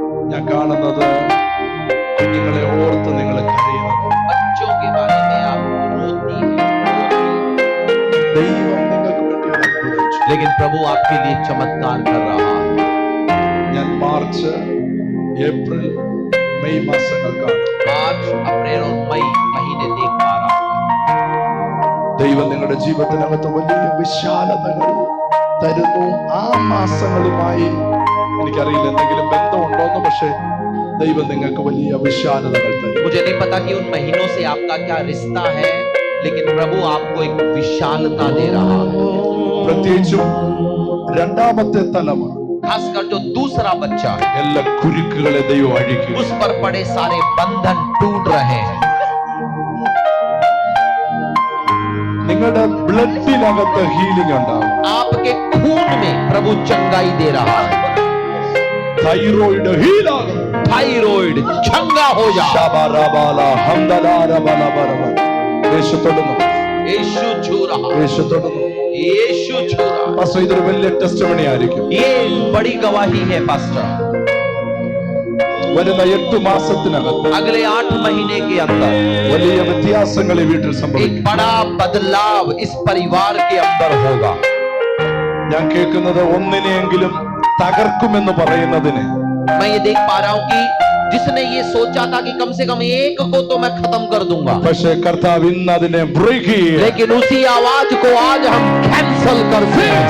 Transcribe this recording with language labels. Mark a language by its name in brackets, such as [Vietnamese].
[Malayalam] ഞാൻ കാണുന്നത് കുഞ്ഞുങ്ങളെ ഓർത്ത് നിങ്ങൾ കരയുന്നത്. [Hindi] बच्चों के बारे में आप रोती हैं। [Malayalam] ദൈവം നിങ്ങൾക്ക് വേണ്ടി ഒരു അത്ഭുതം ചെയ്യും. [Hindi] लेकिन प्रभु आपके लिए चमत्कार कर रहा है। [Malayalam] ഞാൻ മാർച്ച്, ഏപ്രിൽ, മെയ് മാസങ്ങൾ കാണും. [Hindi] मार्च अप्रैल और मई महीने देख पा रहा हूं। [Malayalam] ദൈവം നിങ്ങളുടെ ജീവിതത്തിനകത്ത് വലിയ വിശാലതകൾ തരുന്നു. ആ മാസങ്ങളുമായി എനിക്കറിയില്ല എന്തെങ്കിലും ബന്ധമുണ്ടോന്ന്, പക്ഷെ ദൈവം നിങ്ങൾക്ക് വലിയ വിശാലതകൾ തരും. [Hindi] मुझे नहीं पता कि उन महीनों से आपका क्या रिश्ता है, लेकिन प्रभु आपको एक विशालता दे रहा है। [Malayalam] പ്രത്യേകിച്ചും രണ്ടാമത്തെ തലമുറ [Hindi] खासकर जो दूसरा बच्चा है, [Malayalam] എല്ലാ കുരുക്കുകളെ ദൈവം അഴിക്കും. [Hindi] उस पर पड़े सारे बंधन टूट रहे हैं। [Malayalam] നിങ്ങളുടെ ബ്ലഡിനകത്ത് ഹീലിംഗ് ഉണ്ടാവും. [Hindi] आपके खून में प्रभु चंगाई दे रहा है। [Malayalam] തൈറോയിഡ് ഹീലാകും. [Hindi] थायराइड चंगा हो जा। ശബരബല ഹംദലാരബലബരബ. [Malayalam] യേശു തൊടുന്നു, [Hindi] यीशु छू रहा, [Malayalam] യേശു തൊടുന്നു. [Hindi] यीशु छू रहा। [Malayalam] പാസ്റ്റർ, ഇതൊരു വലിയ ടെസ്റ്റിമണി ആയിരിക്കും. [Hindi] ये बड़ी गवाही है पास्टर। [Malayalam] വരുന്ന 8 മാസത്തിനകത്ത് [Hindi] अगले 8 महीने के अंदर [Malayalam] വലിയ വ്യത്യാസങ്ങൾ ഈ വീട്ടിൽ [Hindi] एक [Malayalam] സംഭവിക്കും. [Hindi] बड़ा बदलाव इस परिवार के अंदर होगा। [Malayalam] ഞാൻ കേൾക്കുന്നത് ഒന്നിനെയെങ്കിലും തകർക്കുമെന്ന് പറയുന്നതിന് [Hindi] मैं ये देख पा रहा हूं कि जिसने ये सोचा था कि कम से कम एक को तो मैं खत्म कर दूंगा, [Malayalam] പക്ഷേ കർത്താവ് ഇന്ന് അതിനെ ബ്രേക്ക് ചെയ്യും. [Hindi] लेकिन उसी आवाज को आज हम कैंसल करते हैं।